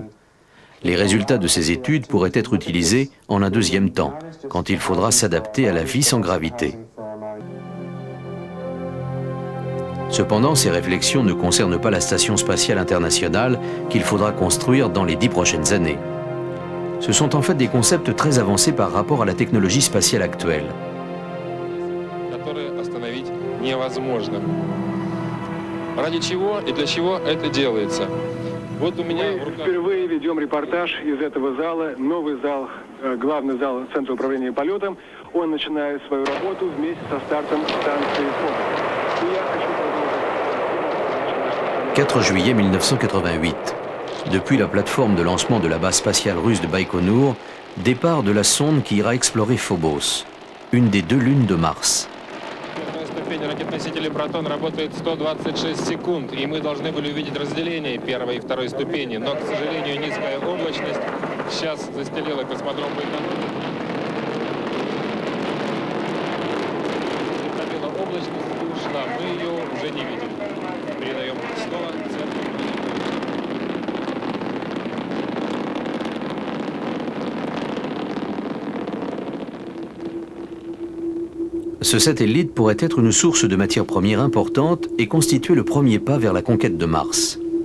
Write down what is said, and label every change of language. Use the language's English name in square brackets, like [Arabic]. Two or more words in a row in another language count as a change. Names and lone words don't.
[French] Les résultats de ces études pourraient être utilisés en un deuxième temps, quand il faudra s'adapter à la vie sans gravité. Cependant, ces réflexions ne concernent pas la Station spatiale internationale qu'il faudra construire dans les 10 prochaines années. Ce sont en fait des concepts très avancés par rapport à la technologie spatiale actuelle. [Russian] Мы впервые ведем репортаж из этого зала, новый зал, главный зал Центра управления полетом. Он начинает свою работу вместе со стартом станции «Фокус». [French] 4 juillet 1988. Depuis la plateforme de lancement de la base spatiale russe de Baïkonour, départ de la sonde qui ira explorer Phobos, une des 2 lunes de Mars. [Russian] движение ракет-носителей «Протон» работает 126 секунд, и мы должны были увидеть разделение первой и второй ступени. Но, к сожалению, низкая облачность сейчас застелила космодром Байконур. Пробила облачность и ушла. Мы ее уже не видим. Передаем слово центру. [French] Ce satellite pourrait être une source de matières premières importante et constituer le premier pas vers la conquête de Mars.